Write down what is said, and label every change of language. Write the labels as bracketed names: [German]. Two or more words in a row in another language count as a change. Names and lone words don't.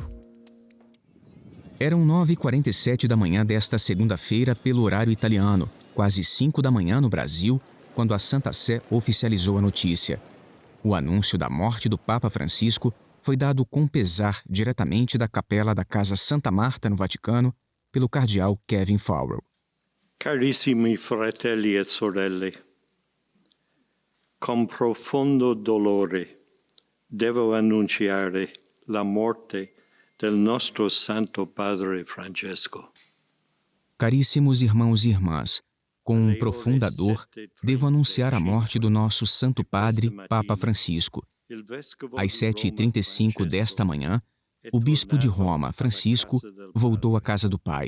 [Portuguese] Eram 9h47 da manhã desta segunda-feira pelo horário italiano, quase 5 da manhã no Brasil, quando a Santa Sé oficializou a notícia. O anúncio da morte do Papa Francisco foi dado com pesar diretamente da capela da Casa Santa Marta, no Vaticano, pelo cardeal Kevin Farrell. [Italian] Carissimi fratelli e sorelle, con profondo dolore devo annunciare la morte del nostro Santo Padre Francesco. [Portuguese] Caríssimos irmãos e irmãs, com profunda dor, devo anunciar a morte do nosso Santo Padre, Papa Francisco. Às 7h35 desta manhã, o bispo de Roma, Francisco, voltou à casa do Pai.